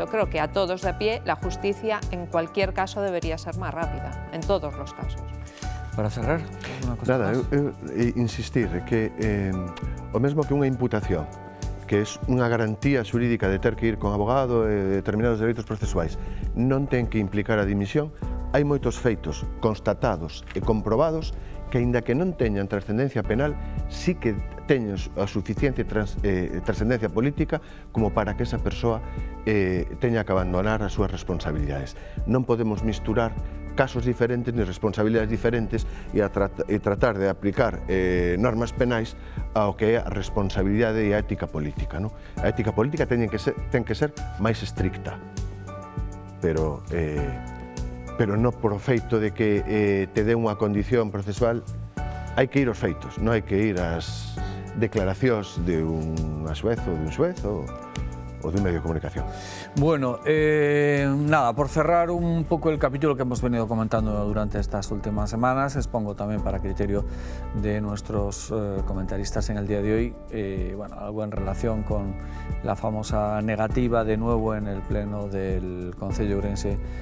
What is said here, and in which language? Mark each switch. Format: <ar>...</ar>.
<es>Yo creo que a todos de a pie la justicia en cualquier caso debería ser más rápida, en todos los casos.</es> <gl>Para cerrar, unha cosa Nada, eu insistir que o mesmo que unha imputación, que é unha garantía xurídica de ter que ir con abogado e determinados dereitos procesuais, non ten que implicar a dimisión, hai moitos feitos constatados e comprobados que, aínda que non teñan trascendencia penal, sí que teñen a suficiente trascendencia política como para que esa persoa teña que abandonar as súas responsabilidades. Non podemos misturar casos diferentes ni responsabilidades diferentes e tratar de aplicar normas penais ao que é a responsabilidade e a ética política, ¿no? A ética política ten que ser máis estricta, pero non por o feito de que te dé unha condición procesual. Hai que ir aos feitos, non hai que ir ás declaracións de unha xuez ou de un xuez ou de un medio de comunicación.</gl> <es>Bueno, nada, por cerrar un poco el capítulo que hemos venido comentando durante estas últimas semanas, expongo también para criterio de nuestros comentaristas en el día de hoy, bueno, algo en relación con la famosa negativa de nuevo en el pleno del Concello de Ourense</es>